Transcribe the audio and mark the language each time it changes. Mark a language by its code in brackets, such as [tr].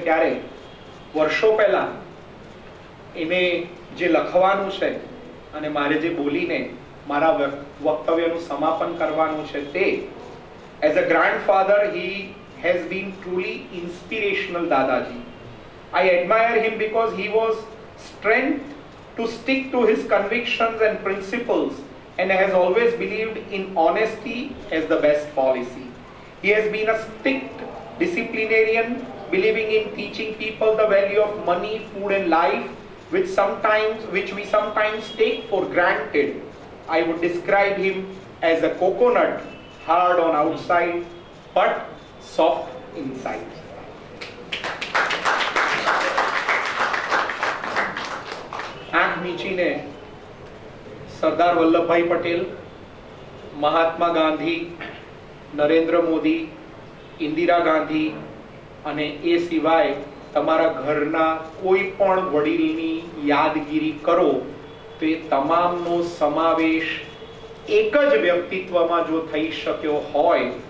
[gu] ત્યારે વર્ષો પહેલા એને જે લખવાનું છે અને મારે જે બોલીને મારા વક્તવ્યનું સમાપન કરવાનું છે તે, [en] as a grandfather he has been truly inspirational, [gu] Dadaji. [en] I admire him because he was strength to stick to his convictions and principles and has always believed in honesty as the best policy. He has been a strict disciplinarian, believing in teaching people the value of money, food and life, which we sometimes take for granted. I would describe him as a coconut, hard on outside but soft inside. [gu] આંખ મીચીને સરદાર વલ્લભભાઈ પટેલ, મહાત્મા ગાંધી, નરેન્દ્ર મોદી, ઇન્દિરા ગાંધી અને એ સિવાય તમારા ઘરના કોઈ પણ વડીલની યાદગીરી કરો તો એ તમામનો સમાવેશ એક જ વ્યક્તિત્વમાં જો થઈ શક્યો હોય